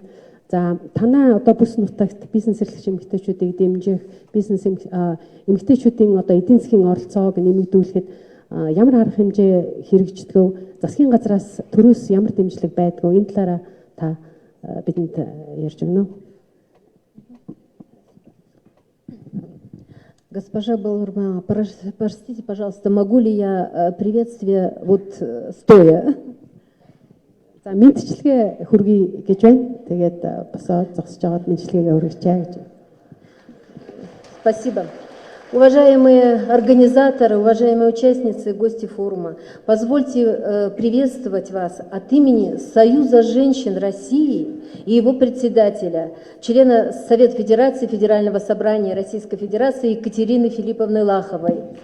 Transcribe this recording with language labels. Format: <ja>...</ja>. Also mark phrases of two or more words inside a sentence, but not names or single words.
<mn>За танай одоо бүс нутагт бизнес эрхлэгч эмэгтэйчүүдийг дэмжих, бизнес эмэгтэйчүүдийн одоо эдийн засгийн оролцоог нэмэгдүүлэхэд ямар арга хэмжээ хэрэгждэг, засгийн газраас төрөөс ямар дэмжлэг байдг вэ? Энэ талаараа та бидэнд ярьж өгнө үү?</mn> <ru>Госпожа Балурманова, простите, пожалуйста, могу ли я приветствие вот стоя?</ru> <mn>За мэдчилгээ хүргэе гэж байна. Тэгээд босоод зогсож байгаад мэдчилгээгээ хүргэчээ гэж.</mn> <ru>Спасибо. Уважаемые организаторы, уважаемые участницы и гости форума, позвольте приветствовать вас от имени Союза женщин России и его председателя, члена Совета Федерации Федерального собрания Российской Федерации Екатерины Филипповны Лаховой.</ru>